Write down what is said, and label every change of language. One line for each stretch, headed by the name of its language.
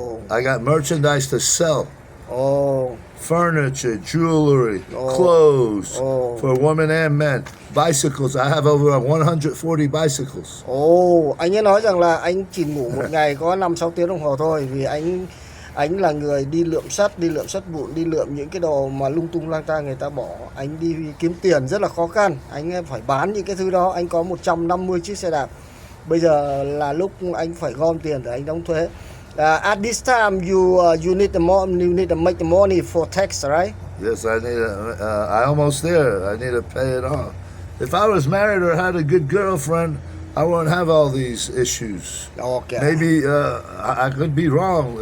English: I got merchandise to sell. Furniture, jewelry, clothes for women and men. Bicycles. I have over 140 bicycles.
Vietnamese: Anh ấy nói rằng là anh chỉ ngủ một ngày có 5-6 tiếng đồng hồ thôi, vì anh là người đi lượm sắt vụn, đi lượm những cái đồ mà lung tung lang tang người ta bỏ. Anh đi kiếm tiền rất là khó khăn. Anh phải bán những cái thứ đó. Anh có 150 chiếc xe đạp. Bây giờ là lúc anh phải gom tiền để anh đóng thuế.
English: At this time, you need to make the money for tax, right? Yes, I need. I almost there. I need to pay it off. If I was married or had a good girlfriend, I wouldn't have all these issues. Okay. Maybe I could be wrong.